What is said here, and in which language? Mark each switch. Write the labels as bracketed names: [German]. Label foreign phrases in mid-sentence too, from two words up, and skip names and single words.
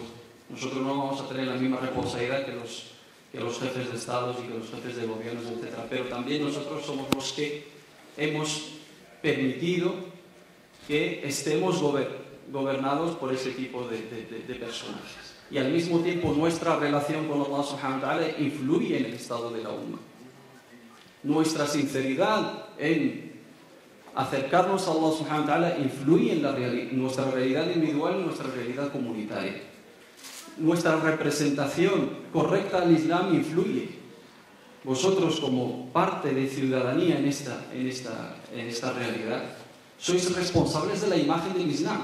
[Spanish] Nosotros no vamos a tener la misma responsabilidad que los jefes de estados y que los jefes de gobiernos, etc. Pero también nosotros somos los que hemos permitido que estemos gobernados por ese tipo de personajes. Y al mismo tiempo nuestra relación con Allah [Arabic] سبحانه وتعالى [Spanish] influye en el estado de la umma. Nuestra sinceridad en acercarnos a Allah [Arabic] سبحانه وتعالى [Spanish] influye en nuestra realidad individual y nuestra realidad comunitaria. Nuestra representación correcta al Islam influye. Vosotros, como parte de ciudadanía en esta realidad, sois responsables de la imagen del Islam.